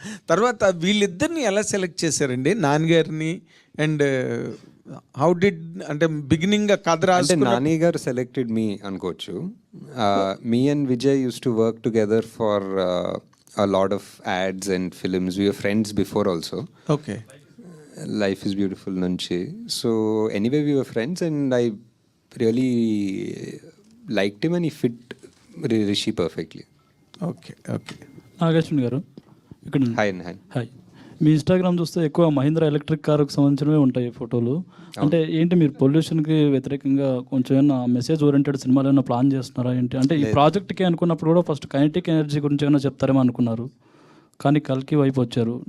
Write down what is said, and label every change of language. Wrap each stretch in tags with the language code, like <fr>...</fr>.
<te>తర్వాత వీళ్ళిద్దరిని ఎలా సెలెక్ట్ చేశారండి, నాన్నగారిని? అండ్ హౌ డిడ్, అంటే బిగినింగ్ కథ రాసి నాని గారు సెలెక్టెడ్ మీ అనుకోవచ్చు.</te> <en>Me and Vijay used to work together for a lot of ads and films. We were friends before also. Okay.</en> <te>Life is Beautiful nunchi.</te> <en>So anyway, we were friends and I really liked him and he fit Rishi perfectly. Okay.</en> <te>Nag Ashwin గారు ఇక్కడ. Hi. మీ Instagram చూస్తే ఎక్కువ Mahindra electric కారుకు సంబంధించినవే ఉంటాయి ఫోటోలు. అంటే ఏంటి మీరు పొల్యూషన్కి వ్యతిరేకంగా కొంచెం ఏమైనా మెసేజ్ ఓరియంటెడ్ సినిమాలు ఏమైనా ప్లాన్ చేస్తున్నారా ఏంటి? అంటే ఈ ప్రాజెక్ట్కి అనుకున్నప్పుడు కూడా ఫస్ట్ కైనెటిక్ ఎనర్జీ గురించి ఏమైనా చెప్తారేమో అనుకున్నారు, కానీ కల్కి వైపు వచ్చారు.</te>